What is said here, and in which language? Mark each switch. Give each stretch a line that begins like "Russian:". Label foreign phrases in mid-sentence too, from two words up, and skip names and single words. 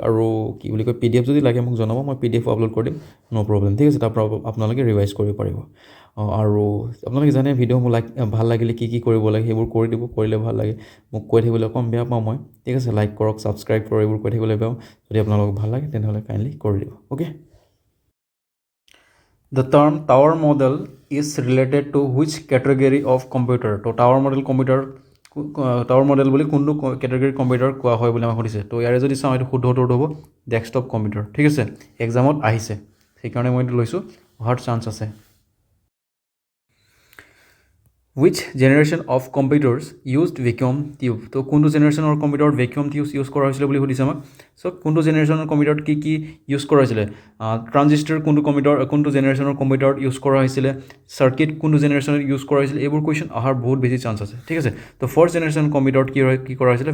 Assamese: আৰু কি বুলি কয়, PDF যদি লাগে মোক জনাব, মই PDF আপলোড কৰি দিম,
English: no problem,
Assamese: ঠিক আছে। তাৰপৰা আপোনালোকে ৰিভাইজ কৰিব পাৰিব। আৰু আপোনালোকে জানে ভিডিঅ' মোৰ ভাল লাগিলে কি কৰিব লাগে সেইবোৰ কৰি দিব, কৰিলে ভাল লাগে। মোক কৈ থাকিবলৈ অকণ বেয়া পাওঁ মই, ঠিক আছে। লাইক কৰক, ছাবস্ক্ৰাইব কৰক, এইবোৰ কৈ থাকিবলৈ বেয়া পাওঁ। যদি আপোনালোকক ভাল লাগে তেনেহ'লে কাইণ্ডলি কৰি দিব, অ'কে।
English: The term tower model is related to which category of computer?
Assamese: তো
English: tower model
Assamese: বুলি কোনটো কেটেগৰীৰ কম্পিউটাৰ কোৱা হয় বুলি আমাক সুধিছে। তো ইয়াৰে যদি চাওঁ এইটো শুদ্ধ উত্তৰটো হ'ব
English: desktop computer,
Assamese: ঠিক আছে। এক্সামত আহিছে সেইকাৰণে মই এইটো লৈছোঁ, অহাৰ চান্স আছে।
English: Which generation of computers used vacuum tube?
Assamese: তো কোনটো জেনেৰেশ্যনৰ কম্পিউটাৰত
English: vacuum tubes use
Assamese: কৰা হৈছিলে বুলি সুধিছে আমাক। চ' কোনটো জেনেৰেশ্যনৰ কম্পিউটাৰত কি ইউজ কৰা হৈছিলে? ট্ৰানজিষ্টাৰ কোনটো জেনেৰেশ্যনৰ কম্পিউটাৰত ইউজ কৰা হৈছিলে? চাৰ্কিট কোনটো জেনেৰেশ্যনত ইউজ কৰা হৈছিলে? এইবোৰ কুৱেশ্যন অহাৰ বহুত বেছি চান্স আছে, ঠিক আছে। তো
English: first generation computer
Assamese: কি কৰা হৈছিলে?